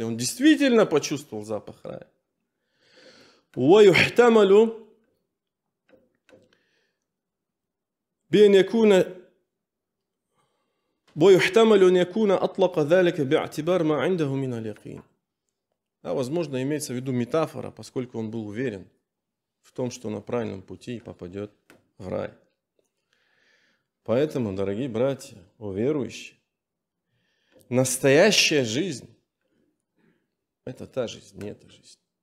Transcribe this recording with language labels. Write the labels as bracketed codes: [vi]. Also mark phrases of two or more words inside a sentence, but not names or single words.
[ru] Он действительно почувствовал запах рая. [ar] «Уаюхтамалу بأن يكون أطلق ذلك باعتبار ما عنده من اليقين». [ru] А возможно, имеется в виду метафора, поскольку он был уверен в том, что на правильном пути и попадет в рай. Поэтому, дорогие братья, о верующие, настоящая жизнь – это та жизнь, не эта жизнь.